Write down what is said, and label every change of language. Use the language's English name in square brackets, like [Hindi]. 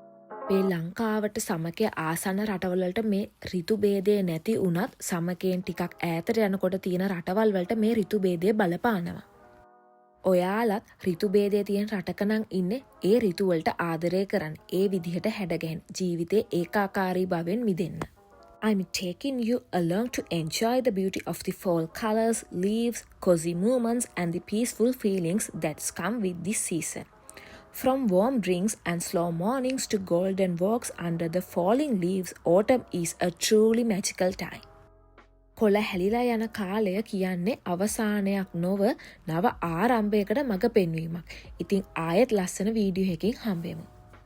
[Sinhala] අපේ ලංකාවට සමකය ආසන්න රටවලට මේ ඍතු භේදය නැති වුණත් සමකයෙන් ටිකක් ඈතට යනකොට තියෙන රටවල් වලට මේ ඍතු භේදය බලපානවා. ඔයාලත් ඍතු භේදය තියෙන රටකනම් ඉන්නේ ඒ ඍතු වලට ආදරය කරන්න. ඒ විදිහට හැඩගැහෙන ජීවිතේ ඒකාකාරී භවෙන් මිදෙන්න. [English] I'm taking you along to enjoy the beauty of the fall colors, leaves, cozy moments and the peaceful feelings that come with this season. From warm drinks and slow mornings to golden walks under the falling leaves, autumn is a truly magical time. [Sinhala] කොළ හැලිලා යන කාලය කියන්නේ අවසානයක් නොව නව ආරම්භයකට මඟ පෙන්වීමක්. ඉතින් ආයෙත් ලස්සන වීඩියෝ එකකින් හම්බෙමු.